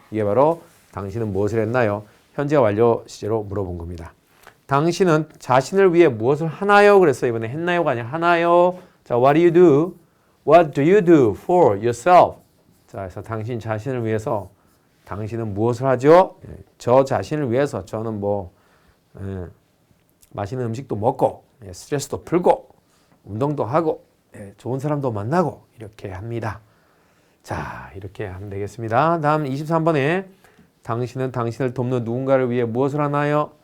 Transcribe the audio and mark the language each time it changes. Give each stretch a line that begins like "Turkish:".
Korean: 이게 바로 당신은 무엇을 했나요? 현재 완료 시제로 물어본 겁니다. 당신은 자신을 위해 무엇을 하나요? 그랬어요. 이번에 했나요가 아니라 하나요?
English: 자, what do you do? What do you do for yourself?
Korean: 자, 그래서 당신 자신을 위해서 당신은 무엇을 하죠? 저 자신을 위해서 저는 맛있는 음식도 먹고 스트레스도 풀고 운동도 하고 좋은 사람도 만나고 이렇게 합니다. 자, 이렇게 하면 되겠습니다. 다음 23번에 당신은 당신을 돕는 누군가를 위해 무엇을 하나요?